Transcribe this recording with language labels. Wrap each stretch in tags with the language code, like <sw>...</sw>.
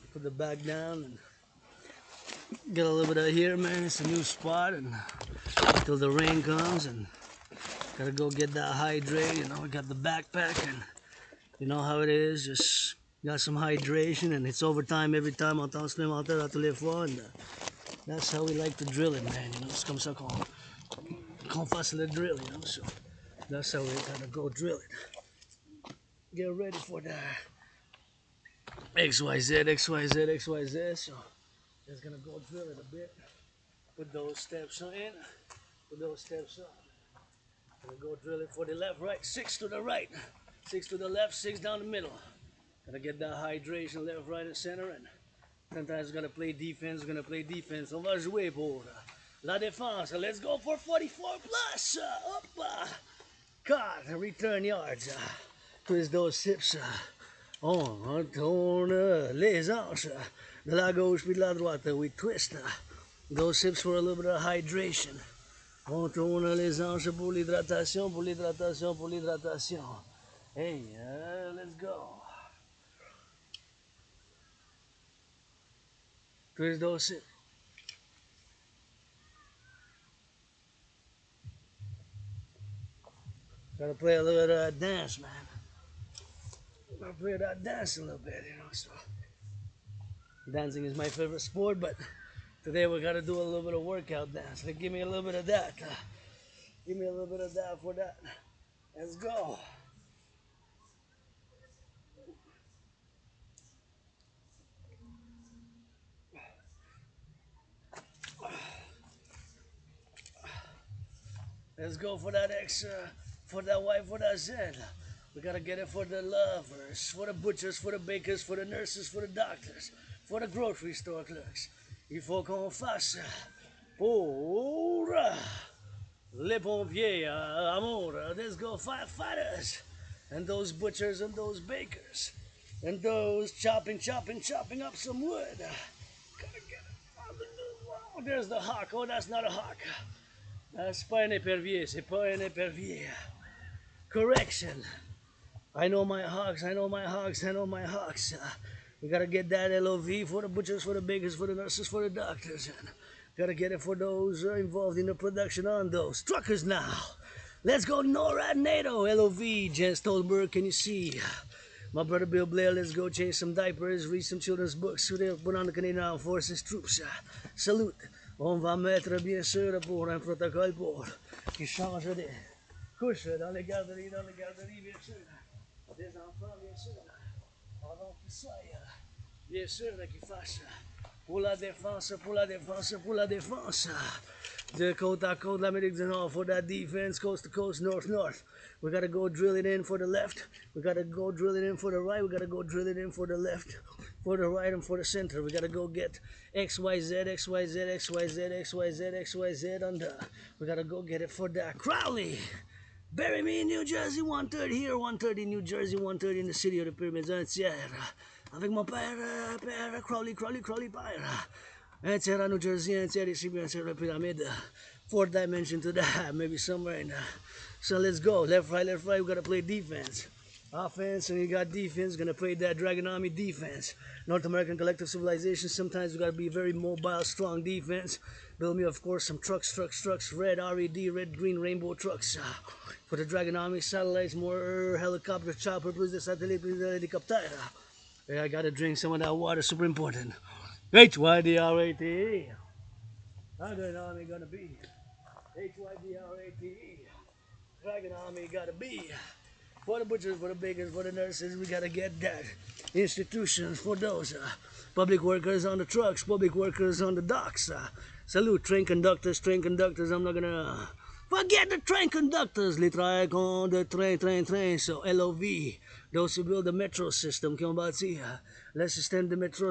<en>Put the back down and get a little bit of here, man. It's a new spot, and until the rain comes, and gotta go get that hydrate, you know. We got the backpack, and you know how it is. Just got some hydration, and it's overtime every time.</en> <fr>On temps supplémentaire à tous les fois,</fr> <en>and that's how we like to drill it, man. You know,</en> <fr>c'est comme ça qu'on fasse le drill,</fr> <en>you know. So that's how we gotta go drill it. Get ready for the XYZ, XYZ, XYZ. So just gonna go drill it a bit. Put those steps in. Put those steps up. Gonna go drill it for the left, right. 6 to the right. 6 to the left, 6 down the middle. Gotta get that hydration left, right, and center. And sometimes gonna play defense. Gonna play defense.</en> <fr>On va jouer pour la défense.</fr> <en>Let's go for 44 plus. Up. Cut. Return yards. Twist those hips.</en> <fr>On tourne les hanches. De la gauche puis de la droite.</fr> <en>We twist those hips for a little bit of hydration.</en> <fr>On tourne les hanches pour l'hydratation, pour l'hydratation, pour l'hydratation.</fr> <en>Hey, let's go. Twist those hips. Gotta play a little bit of that dance, man. Gotta play that dance a little bit, you know. So dancing is my favorite sport, but today we gotta do a little bit of workout dance. Like, give me a little bit of that. Give me a little bit of that for that. Let's go. Let's go for that X, for that Y, for that Z. We gotta get it for the lovers, for the butchers, for the bakers, for the nurses, for the doctors, for the grocery store clerks.</en> <fr>Il faut qu'on fasse pour les pompiers, amour.</fr> <en>Let's go firefighters, and those butchers and those bakers, and those chopping up some wood. Gotta get it. Oh, there's the hawk. Oh, that's not a hawk.</en> <fr>C'est pas un épervier, c'est pas un épervier.</fr> <en>Correction. I know my hawks, I know my hawks, I know my hawks. We gotta get that LOV for the butchers, for the bakers, for the nurses, for the doctors. And gotta get it for those involved in the production on those truckers now. Let's go NORAD NATO, LOV, Jen Stolberg, can you see? My brother Bill Blair, let's go change some diapers, read some children's books, put on the Canadian Armed Forces troops. Salute.</en> <fr>On va mettre bien sûr pour un protocole pour qui change de couche dans les garderies, bien sûr. Des enfants, bien sûr. Avant qu'ils soient, bien sûr, qu'ils fassent pour la défense, pour la défense, pour la défense. De côte à côte, l'Amérique du Nord,</fr> <en>for that defense, coast to coast, north, north. We gotta go drill it in for the left. We gotta go drill it in for the right. We gotta go drill it in for the left, for the right, and for the center. We gotta go get XYZ, XYZ, XYZ, XYZ, XYZ on the. We gotta go get it for the Crowley. Bury me in New Jersey, 130 here, 130 New Jersey, 130 in the city of the pyramids entière.</en> <fr>Avec mon père, père Crowley, père. Entière à New Jersey, entière ici, bien sûr, la pyramide.</fr> <en>4th dimension to that, maybe somewhere in there. So let's go. Left, right, we gotta play defense. Offense, and you got defense, gonna play that Dragon Army defense. North American Collective Civilisation, sometimes we gotta be very mobile, strong defense. Build me, of course, some trucks, red RED, red, green, rainbow trucks. For the Dragon Army, satellites, more helicopter, chopper, plus the satellite, plus the helicopter. I gotta drink some of that water, super important. HYDRATE. Dragon Army gonna be. HYDRATE. Dragon Army gotta be. For the butchers, for the bakers, for the nurses, we gotta get that. Institutions for those public workers on the trucks, public workers on the docks. Salute train conductors. I'm not gonna Forget the train conductors,</en> <fr>les travailleurs de train,</fr> <en>so LOV. Those who build the metro system</en> <fr>qui ont bâti le système de métro.</fr>